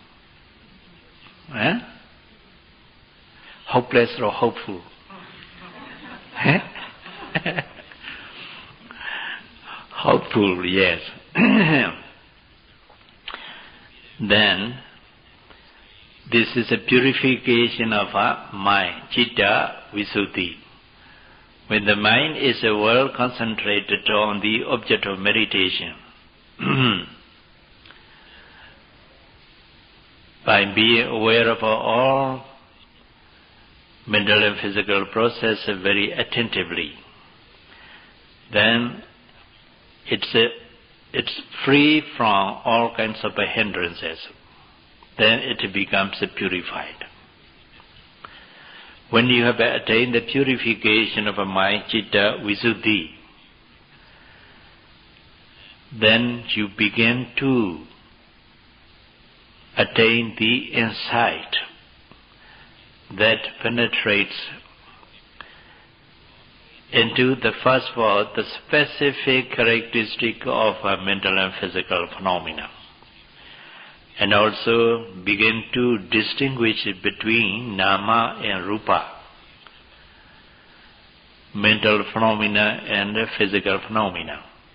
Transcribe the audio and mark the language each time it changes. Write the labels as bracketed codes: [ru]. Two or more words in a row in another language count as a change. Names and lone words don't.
[en] Hopeless or hopeful? Hopeful, yes. then this is a purification of our mind, [pi] citta visuddhi. [en] When the mind is well concentrated on the object of meditation, by being aware of all mental and physical processes very attentively, then it's free from all kinds of hindrances. Then it becomes purified. When you have attained the purification of a mind, [pi] citta visuddhi, [en] then you begin to attain the insight that penetrates into the first of all the specific characteristic of a mental and physical phenomena, and also begin to distinguish between nama and rupa, mental phenomena and physical phenomena.